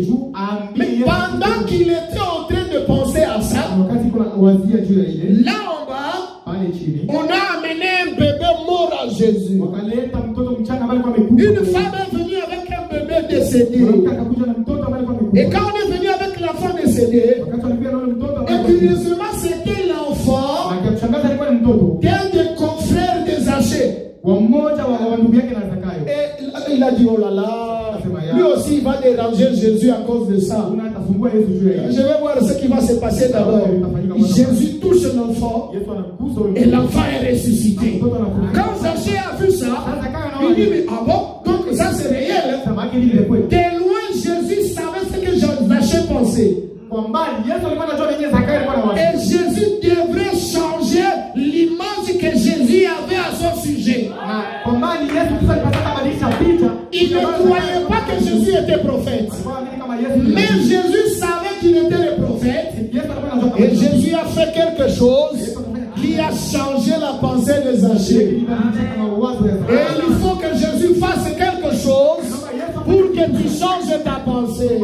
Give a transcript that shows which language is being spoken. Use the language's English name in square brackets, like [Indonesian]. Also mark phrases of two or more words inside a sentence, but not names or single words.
[French] Mais pendant qu'il était en train de penser à ça, là en bas, on a amené un bébé mort à Jésus. Une femme est venue avec un bébé décédé. Et quand on est venu avec l'enfant décédé, décédé. [Swahili] wakati walikuwa na yule mtoto [French] Et curieusement, c'était l'enfant [Swahili] na kushangaza alikuwa ni mtoto [French] d'un des confrères de Zachée. [Swahili] wa mmoja wa ndugu yake na Zakayo. [French] Et il a dit, oh là là, lui aussi il va déranger Jésus à cause de ça. [Swahili] Una atasumbua Yesu juu ya [French] Je vais voir ce qui va se passer d'abord. Jésus touche l'enfant [Swahili] Yesu anagusa yule [French] et l'enfant est ressuscité. [Swahili] mtoto anafufuka. [French] Quand Zachée a vu ça, il dit, mais ah bon, donc ça c'est réel. [Swahili] Sasa yake ni kweli. [French] De loin, Jésus savait ce que Zachée pensait. [Swahili] Kwa mbali Yesu alikuwa anajua nini Zakayo alikuwa anawaza. [French] Et Jésus devrait changer l'image que Jésus avait à son sujet. [Swahili] Kwa mbali Yesu sasa alipata badilisha picha. [French] Il ne croyait pas que Jésus était prophète. Mais Jésus savait qu'il était le prophète. Et Jésus a fait quelque chose qui a changé la pensée de Zachée. Et il faut que Jésus fasse quelque chose pour que tu changes ta pensée.